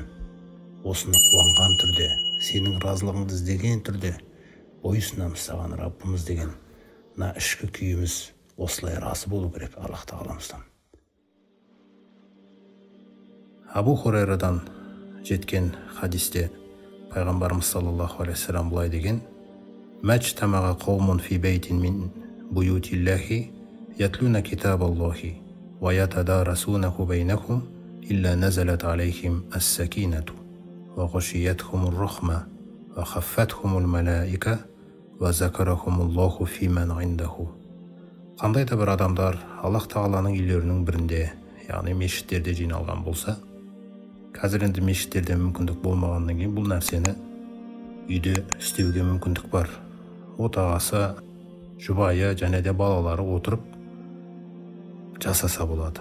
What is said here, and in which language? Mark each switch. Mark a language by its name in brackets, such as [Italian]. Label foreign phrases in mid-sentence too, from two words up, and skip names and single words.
[Kazakh] Осыны қуанған түрде, сенің разылығыңды іздеген түрде бойұсынамыз саған Раббымыз деген мына ішкі күйіміз осылай разы болу керек Аллах тағаламыздан. Абу Хурайрадан жеткен хадисте пайғамбарымыз [Arabic] صلى الله عليه وسلم [Kazakh] былай деген: [Arabic] "ما اجتمع قوم في بيت من بيوت الله يتلون كتاب الله ويتدارسونه بينهم إلا نزلت عليهم السكينة وغشيتهم الرحمة وحفتهم الملائكة وذكرهم الله فيمن عنده." [Kazakh] Қандай да бір адамдар Аллах тағаланың үйлерінің бірінде, яғни мешіттерде жиналған болса, қазір енді мешіттерде мүмкіндік болмағаннан кейін бұл нәрсені үйде істеуге мүмкіндік бар. Отағасы, жұбайы және де балалары отырып жасаса болады.